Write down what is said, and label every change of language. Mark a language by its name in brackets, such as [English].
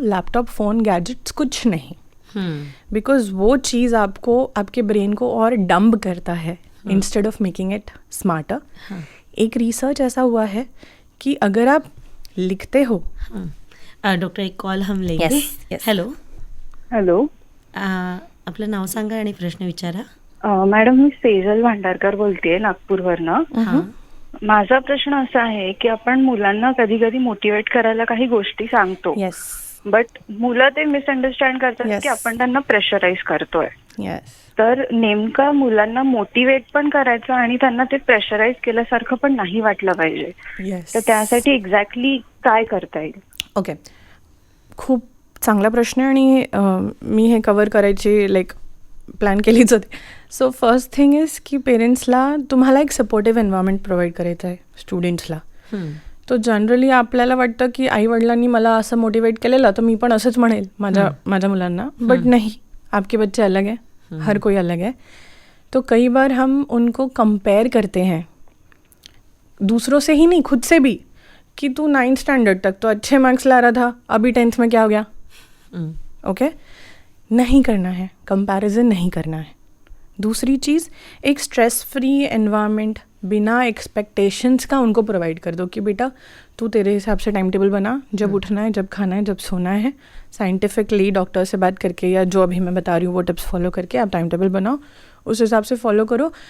[Hindi] Laptop, phone, gadgets कुछ नहीं, because वो चीज़ आपको, आपके ब्रेन को और डम्ब करता है instead of making it smarter. एक रिसर्च ऐसा हुआ है कि अगर आप लिखते हो. डॉक्टर, एक कॉल हम लेंगे. [English] Yes. Hello. [Marathi] आपलं नाव सांगा आणि प्रश्न विचारा. मॅडम, मी सेजल भांडारकर बोलतेय नागपूरवरनं. माझा प्रश्न असा आहे की आपण मुलांना कधी कधी मोटिवेट करायला काही गोष्टी सांगतो, बट मुलं ते मिसअंडरस्टँड करतात की आपण त्यांना प्रेशराईज करतोय. तर नेमका मुलांना मोटिवेट पण करायचं आणि त्यांना ते प्रेशराईज केल्यासारखं पण नाही वाटलं पाहिजे. तर त्यासाठी एक्झॅक्टली काय करता येईल? [English] Okay. [Marathi] खूप चांगला प्रश्न आहे आणि मी हे कवर करायची प्लॅन केलीच होती. सो फर्स्ट थिंग इज की पेरेंट्सला तुम्हाला एक सपोर्टिव्ह एन्व्हायरमेंट प्रोव्हाइड करायचं आहे स्टुडंट्सला. तो जनरली आपल्याला वाटतं की आईवडिलांनी मला असं मोटिवेट केलेलं तर मी पण असंच म्हणेल माझ्या मुलांना, बट [Hindi] नहीं, आपके बच्चे अलग हैं, हर कोई अलग है. तो कई बार हम उनको कंपेयर करते हैं दूसरों से ही नहीं, खुद से भी, कि तू 9th स्टैंडर्ड तक तो अच्छे मार्क्स ला रहा था, अभी 10th में क्या हो गया. ओके. नहीं करना है, कंपैरिजन नहीं करना है. दूसरी चीज़, एक स्ट्रेस फ्री एनवायरनमेंट बिना एक्सपेक्टेशंस का उनको प्रोवाइड कर दो कि बेटा तू तेरे हिसाब से टाइम टेबल बना, जब उठना है, जब खाना है, जब सोना है, साइंटिफिकली डॉक्टर से बात करके या जो अभी मैं बता रही हूँ वो टिप्स फॉलो करके आप टाइम टेबल बनाओ, उस हिसाब से फॉलो करो.